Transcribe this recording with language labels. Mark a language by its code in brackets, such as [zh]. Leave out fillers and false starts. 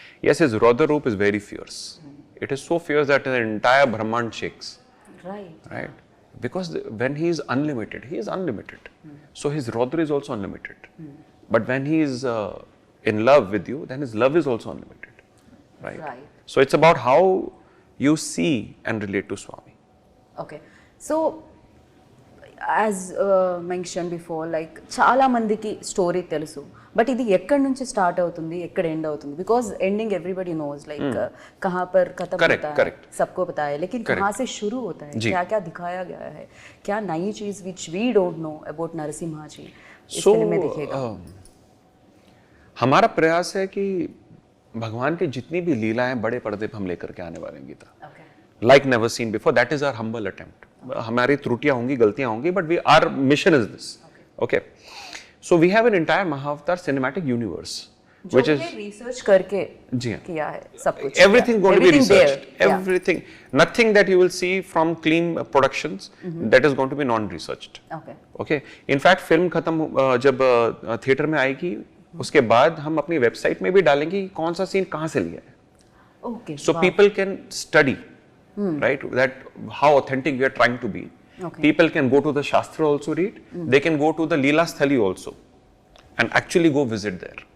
[en] Yes, his Raudra Roop is very fierce. It is so fierce that the entire Brahman shakes. Right? Because when he is unlimited, he is unlimited. So his Raudra is also unlimited. But when he is in love with you, then his love is also unlimited. Right? So it's about how you see and relate to Swami. Okay. So as mentioned before, [te] like చాలా మందికి story తెలుసు, but ఇది ఎక్కడి నుంచి start అవుతుంది, ఎక్కడ end అవుతుంది? [en] because ending everybody knows, like [hi] कहाँ पर खत्म होता है सबको पता है, लेकिन कहाँ से शुरू होता है, क्या क्या दिखाया गया है, क्या नई चीज [en] which we don't know about [hi] Narasimha जी इस फिल्म में दिखेगा? हमारा प्रयास है कि भगवान की जितनी भी लीलाएं बड़े पर्दे पर हम लेकर के आने वाले हैं Gita, [en] like never seen before. That is our humble attempt. [hi] हमारी त्रुटियां होंगी, गलतियां होंगी, [en] but our mission is this. Okay. So we have an entire Mahavatar cinematic universe which is [hi] research करके जी हाँ, किया है सब कुछ [en] everything going to be researched, there, everything, nothing that you will see from clean productions that is going to be non-researched. Okay, in fact film [hi] खत्म जब theatre में आएगी उसके बाद हम अपनी वेबसाइट में भी डालेंगे कि कौन सा सीन कहाँ से लिया है. [en] Okay, so people can study right, that how authentic we are trying to be. People can go to the Shastra also read, they can go to the Leela Sthali also and actually go visit there.